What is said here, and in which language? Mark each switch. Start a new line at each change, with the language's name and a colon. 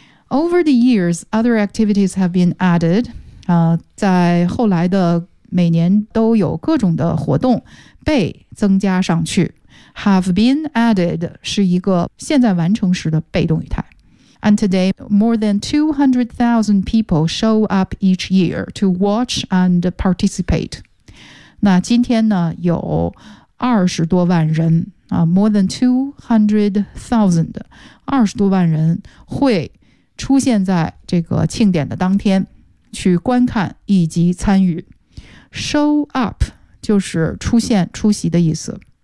English: Over the years, other activities have been added.
Chinese: 在后来的每年都有各种的活动被增加上去。
English: Have been added
Chinese: 是一个现在完成时的被动语态。
English: And today, more than 200,000 people show up each year to watch and participate.
Chinese: 那今天呢，有二十多万人啊 ，
English: more than 200,000，
Chinese: 二十多万人会出现在这个庆典的当天去观看以及参与。
English: Show up
Chinese: 就是出现、出席的意思。